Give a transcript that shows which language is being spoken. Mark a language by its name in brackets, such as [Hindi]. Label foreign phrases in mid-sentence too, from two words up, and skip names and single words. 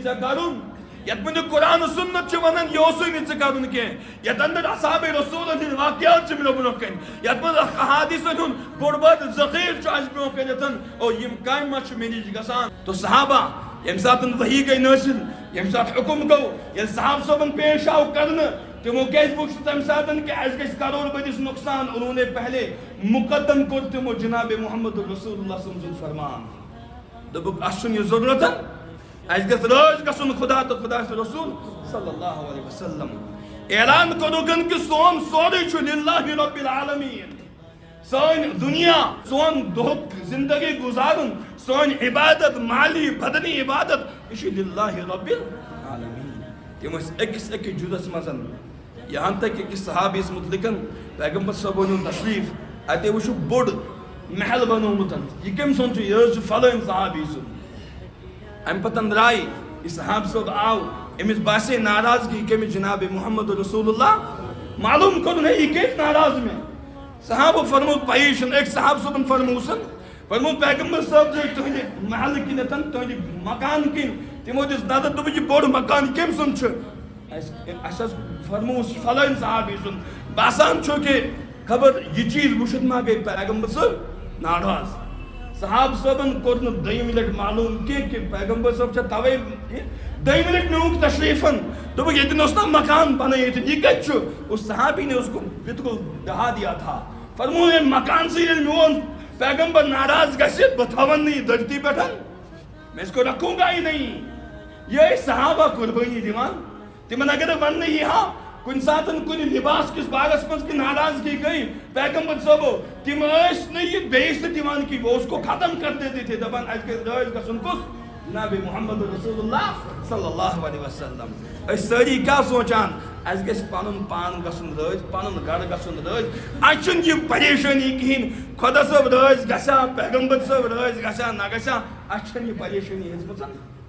[Kashmiri] ژےٚ کرُن یتھ متعلق قرآن و سنت چھِ ونان یہِ اوسُے نہٕ ژےٚ کرُن کینٛہہ یتھ انٛدر اصحابِ رسوٗلن ہٕنٛدۍ واقعات چھِ مےٚ برونٛہہ کَنہِ یتھ منٛز احادیثن ہُنٛد بوٚڑ بارٕ ذخیرٕ چھُ اسہِ برونٛہہ کَنٮ۪تھ اور یِم کامہِ ما چھِ مےٚ نِش گژھان تو صحابہ ییٚمہِ ساتہٕ وحی گٔے نٲصِل ییٚمہِ ساتہٕ حُکُم گوٚو ییٚلہِ صحابہٕ صٲبن پیش آو کرنہٕ تِمو کیازِ وٕچھ تمہِ ساتہٕ کہ اسہِ گژھِ کرور بٔدِس نۄقصان [Urdu] انہوں نے پہلے [Kashmiri] مقدم کوٚر تِمو جناب محمد رسول اللہ سُنٛد فرمان دوٚپُکھ اسہِ چھُنہٕ یہِ ضروٗرت اسہِ گژھِ رٲضۍ گژھُن خدا تہٕ خدا سُنٛد رسول [Arabic] صلی اللہ علیہ وسلم [Kashmiri] اعلان کوٚرُکھ کہ سون سورُے چھُ [Arabic] للہ رب العالمین [Kashmiri] سٲنۍ دُنیا سون دۄہُک زندگی گُزارُن سٲنۍ عبادت مالی بدنی عبادت یہِ چھُ [Arabic] للہ رب العالمین [Kashmiri] تِم ٲسۍ أکِس أکِس جُزس منٛز یہاں تک أکِس صحابیس متعلق پیغمبر صٲبو نیوٗ تشریٖف اتے وٕچھو بوٚڑ محل بنومُت یہِ کٔمۍ سُنٛد چھُ یہِ حظ چھُ فلٲنۍ صحابی سُنٛد امہِ پتہٕ درٛاے یہِ صحاب صٲب آو أمِس باسے ناراضگی کٔمِس جناب محمد رسول اللہ معلوم کوٚرُن ہے یہِ کیازِ ناراض مےٚ صحابو فرموو پیی چھُنہٕ أکۍ صحاب صٲبن فرمووسن فرموو پیغمبر صٲب درٛاے تُہنٛدِ محلہٕ کِنٮ۪تھ تُہنٛدِ مکان کِنۍ تِمو دِژ نظر دوٚپُکھ یہِ بوٚڑ مکان کٔمۍ سُنٛد چھُ اسہِ حظ فرمووُس فلٲنۍ صحابی سُنٛد باسان چھُ کہ خبر یہِ چیٖز وٕچھِتھ ما گٔے پیغمبر صٲب ناراض صحاب صٲبن کوٚر نہٕ دۄیِمہِ لٹہِ معلوم کینٛہہ کہ پیغمبر صٲب چھا توے دۄیِمہِ لٹہِ نیوٗکھ تشریٖفن دوٚپُکھ ییٚتٮ۪ن اوس نا مکان بنٲیِتھ یہِ کتہِ چھُ [Urdu] اس صحابی نے اس کو بالکل دہا دیا تھا [Kashmiri] فرموو ییٚمہِ مکانسٕے ییٚلہِ میون پیغمبر ناراض گژھِ بہٕ تھاون نہٕ یہِ دھرتی پٮ۪ٹھ [Urdu] میں اس کو رکھوں گا ہی نہیں [Kashmiri] یہ ٲسۍ صحابہ قربٲنی دِوان تِمن اگر وننہٕ یی ہا کُنہِ ساتہٕ کُنہِ لباس کِس بارس منٛز کہ ناراضگی گٔے پیغمبر صٲبو تِم ٲسۍ نہٕ یہِ بیٚیِس تہِ دِوان کہِ [Urdu] وہ اس کو ختم کر دیتے تھے [Kashmiri] دپان اسہِ گژھِ رٲضۍ گژھُن کُس جناب محمد رسول اللہ [Arabic] صلی اللہ علیہ وسلم [Kashmiri] أسۍ سٲری کیاہ سونچان اسہِ گژھِ پنُن پان گژھُن رٲضۍ پنُن گرٕ گژھُن رٲضۍ اسہِ چھُنہٕ یہِ پریشٲنی کہیٖنۍ خۄدا صٲب رٲضۍ گژھِ ہا پیغمبر صٲب رٲضۍ گژھِ ہا نہ گژھِ ہا اسہِ چھنہٕ یہِ پریشٲنی ہیٚژمٕژ